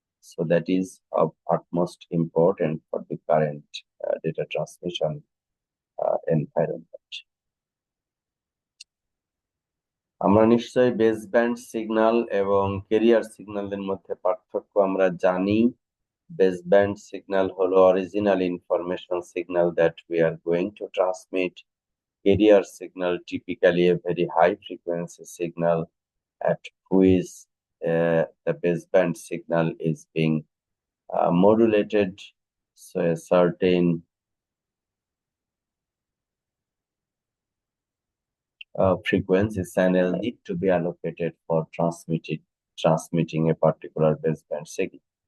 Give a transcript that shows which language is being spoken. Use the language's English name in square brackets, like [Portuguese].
[English] So that is of utmost important for the current data transmission environment. [Bangla] আমরা নিশ্চয়ই base band signal এবং career সিগন্যালের মধ্যে পার্থক্য আমরা জানি। [English] Base band signal [Bangla] হলো [English] original information signal that we are going to transmit. Carrier signal typically a very high frequency signal at which the baseband signal is being modulated, so a certain frequency channel need to be allocated for transmitting a particular baseband signal.